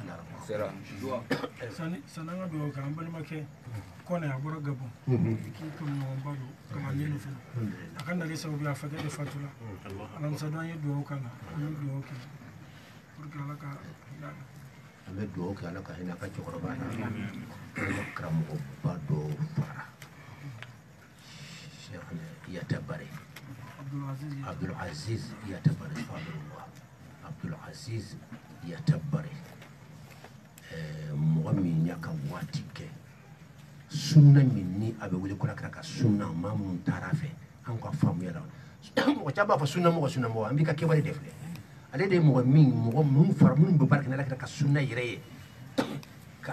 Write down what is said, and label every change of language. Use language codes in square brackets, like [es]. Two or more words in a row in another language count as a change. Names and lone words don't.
[bm] san'an ka dugawu kɛ an balimakɛ kɔnɛ a bɔra gabon k'i tɔɲɔgɔnba don kalanden fana a ka nali sababu a fakɛ de fatula alamisa don an ye dugawu k'a la an ye dugawu kɛ [fr] pour que [bm] ala ka hinɛ an bɛ dugawu kɛ ala ka hinɛ a ka cɛkɔrɔba la an ka karamɔgɔba dɔ fara Yata Bare Abdul Aziz Yata Bare Abdul Aziz Yata Bare mɔgɔ min y'a ka waati kɛ sunna min ni a bɛ wele ko ka sunna maa minnu taara fɛ an ka faamuya la mɔgɔ caman b'a fɔ sunna mɔgɔ an b'i ka kɛwale de filɛ ale de ye mɔgɔ minnu fara minnu bɛ baara kɛ n'ala ka sunna yɛrɛ ye ka